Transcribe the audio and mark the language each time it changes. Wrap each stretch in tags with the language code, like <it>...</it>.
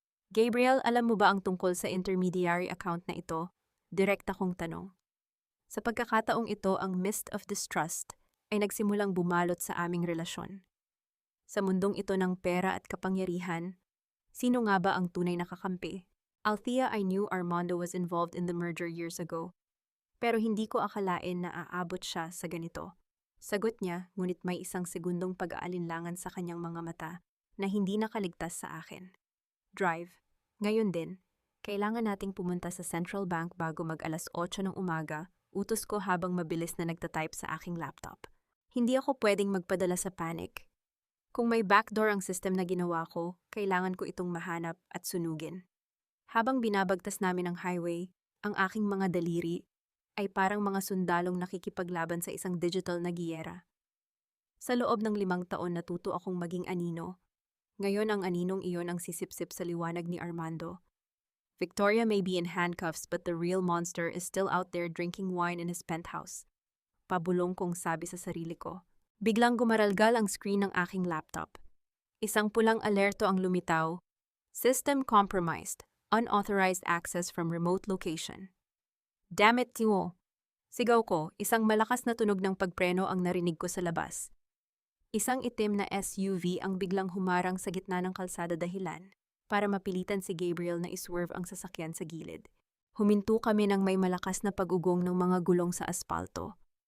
<tl>"Gabriel, alam mo ba ang tungkol sa intermediary account na ito?" Direkta kong tanong. Sa pagkakataong ito, ang</tl> <en>mist of distrust</en> <tl>ay nagsimulang bumalot sa aming relasyon. Sa mundong ito ng pera at kapangyarihan, sino nga ba ang tunay na kakampi?</tl> <en>Althea, I knew Armando was involved in the merger years ago.</en> <tl>Pero hindi ko akalain na aabot siya sa ganito. Sagot niya, ngunit may isang segundong pag-aalinlangan sa kanyang mga mata na hindi nakaligtas sa akin. Drive. Ngayon din, kailangan nating pumunta sa Central Bank bago mag-alas 8 ng umaga, utos ko habang mabilis na nagtatype sa aking laptop. Hindi ako pwedeng magpadala sa panic. Kung may backdoor ang system na ginawa ko, kailangan ko itong mahanap at sunugin. Habang binabagtas namin ang highway, ang aking mga daliri ay parang mga sundalong nakikipaglaban sa isang digital na giyera. Sa loob ng 5 taon natuto akong maging anino. Ngayon ang aninong iyon ang sisipsip sa liwanag ni Armando.</tl> <en>Victoria may be in handcuffs but the real monster is still out there drinking wine in his penthouse.</en> <tl>Pabulong kong sabi sa sarili ko. Biglang gumaralgal ang screen ng aking laptop. Isang pulang alerto ang lumitaw.</tl> <en>System compromised. Unauthorized access from remote location. Damn it, Timo!</en> <tl>Sigaw ko, isang malakas na tunog ng pagpreno ang narinig ko sa labas. Isang itim na SUV ang biglang humarang sa gitna ng kalsada dahilan para mapilitan si Gabriel na iswerve ang sasakyan sa gilid. Huminto kami ng may malakas na pag-ugong ng mga gulong sa aspalto.</tl>